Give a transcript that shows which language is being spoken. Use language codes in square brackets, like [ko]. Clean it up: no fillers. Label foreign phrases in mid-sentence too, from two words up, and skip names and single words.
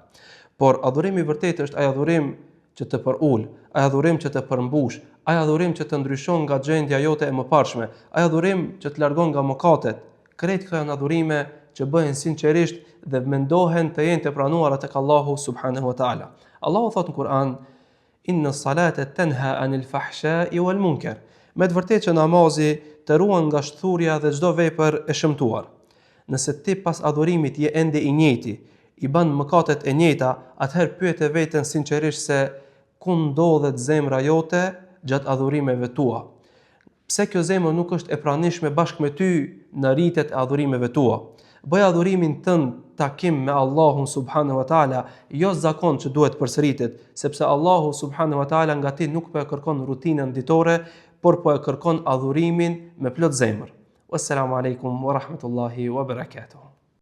[sq] Por adhurimi i vërtetë është ai adhurim që të përul, ai adhurim që të përmbush, ai adhurim që të ndryshon nga gjendja jote e mëparshme, ai adhurim që të largon nga mëkatet. Këto janë adhurime që bëhen sinqerisht dhe mendohen të jenë të pranuara tek Allahu [ar] سبحانه وتعالى. [sq] Allahu thot në Kur'an: [ar] إن الصلاة تنهى عن الفحشاء والمنكر. [sq] Me të vërtetë që namazi të ruan nga shturja dhe çdo vepër e shëmtuar. Nëse ti pas adhurimit je ende i njëjti, i bën mëkatet e njëjta, atëherë pyete veten sinqerisht se ku ndodhet zemra jote gjatë adhurimeve tua. Pse kjo zemër nuk është e pranishme bashkë me ty në rritet e adhurimeve tua? Bëj adhurimin tënd takim me Allahun [ar] سبحانه وتعالى, [sq] jo zakon që duhet përsëritet, sepse Allahu [ar] سبحانه وتعالى [sq] nga ti nuk po e kërkon rutinën ditore, por po e kërkon adhurimin me plot zemër. [ar] والسلام عليكم ورحمة الله وبركاته.